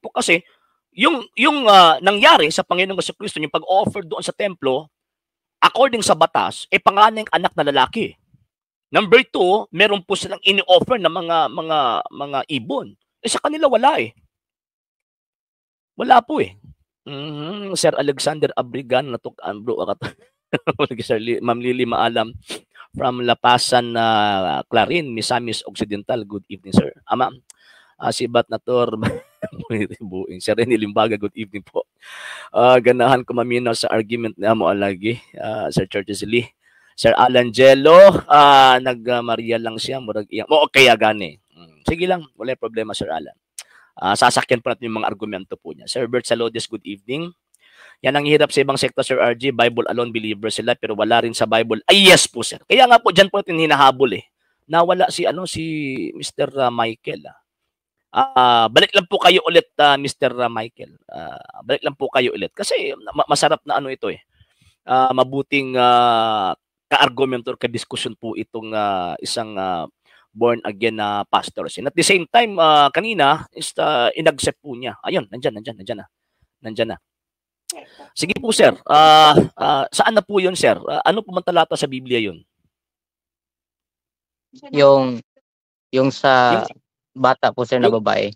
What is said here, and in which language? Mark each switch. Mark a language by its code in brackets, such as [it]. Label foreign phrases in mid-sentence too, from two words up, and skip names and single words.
[tl] Kasi yung nangyari sa Panginoong Jesucristo, yung pag-offer doon sa templo, according sa batas, panganay anak na lalaki. Number 2, meron po silang ini-offer na mga ibon. Sa kanila wala eh. Wala po eh. Sir Alexander Abrigan, natukan bro. Sir Ma'am Lily Maalam from Lapasan, Clarin, Misamis Occidental. [en] Good evening, sir. [tl] Ma'am, si Bat Nator, Sir Rene Limbaga, [en] good evening [tl] po. [ceb] Ganahan ko maminaw sa argument na mo lagi, Sir Churches Lee. Sir Alan Jello, nag-Maria lang siya, murag iyang. Kaya gani. Sige lang, wala problema, Sir Alan. [tl] Sasakyan po natin yung mga argumento po niya. Sir Bert Salodius, [en] good evening. [tl] Yan ang hirap sa ibang sekta, Sir RG. [en] Bible alone believer [tl] sila pero wala rin sa Bible. [en] Yes po, sir. [tl] Kaya nga po, dyan po natin hinahabol eh. Nawala si Mr. Michael. Balik lang po kayo ulit, Mr. Michael. Balik lang po kayo ulit. Kasi masarap na ito eh. Mabuting ka-argument or ka-discussion po itong isang born again na pastors. [en] And at the same time, [tl] kanina, inaccept po niya. Ayun, nandyan na. Sige po, sir. Saan na po yun, sir? Ano po man talata sa Biblia yun? Yung sa bata po, sir, na babae.